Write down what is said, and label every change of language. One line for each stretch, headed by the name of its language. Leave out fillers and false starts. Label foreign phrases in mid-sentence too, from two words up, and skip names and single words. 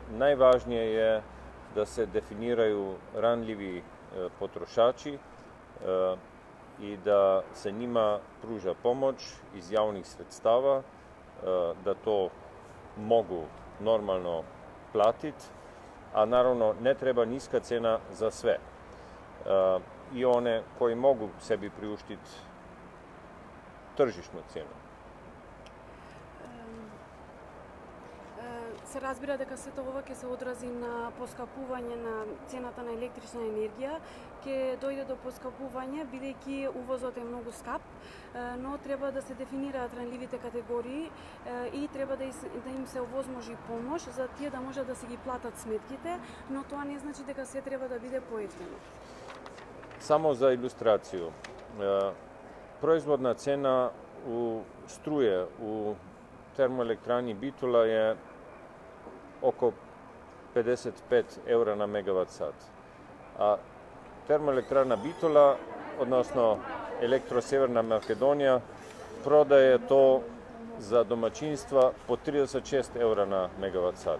Croatian: najvažnije je da se definiraju ranljivi potrošači i da se njima pruža pomoć iz javnih sredstava, da to mogu normalno platiti, a naravno ne treba niska cena za sve. I one koji mogu sebi priuštiti tržišnu cenu.
Macedonian: Се разбира дека сето ова ќе се одрази на поскапување на цената на електрична енергија, ќе дојде до поскапување бидејќи увозот е многу скап, но треба да се дефинираат ранливите категории и треба да им се овозможи помош за тие да можат да си ги платат сметките, но тоа не значи дека се треба да биде поевтино. Само за илустрацiju,
Croatian: proizvodna cena struje u termoelektrani Bitola je oko 55 eura na megavat sat. A termoelektrana Bitola, odnosno Elektro Severna Makedonija, prodaje to za domaćinstva po 36 eura na megavat sat.